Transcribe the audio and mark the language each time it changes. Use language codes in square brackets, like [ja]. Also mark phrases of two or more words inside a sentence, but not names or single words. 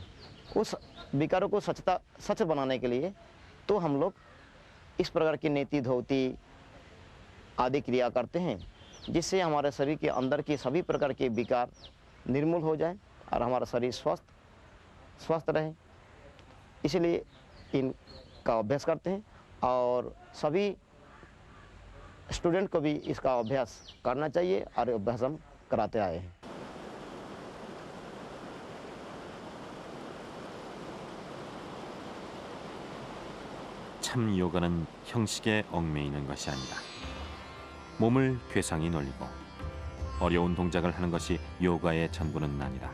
[hi] उस विकारों को सच बनाने के लिए तो हम लोग इस प्रकार की नेति धोती आदि क्रिया करते हैं, जिससे हमारे शरीर के अंदर के सभी प्रकार के विकार निर्मूल हो जाए और हमारा शरीर स्वस्थ रहे। इसलिए इनका अभ्यास करते हैं और सभी स्टूडेंट को भी इसका अभ्यास करना चाहिए और अभ्यास हम कराते आए हैं। [ko] 참 요가는 형식에 얽매이는 것이 아니다. 몸을 괴상히 놀리고 어려운 동작을 하는 것이 요가의 전부는 아니다.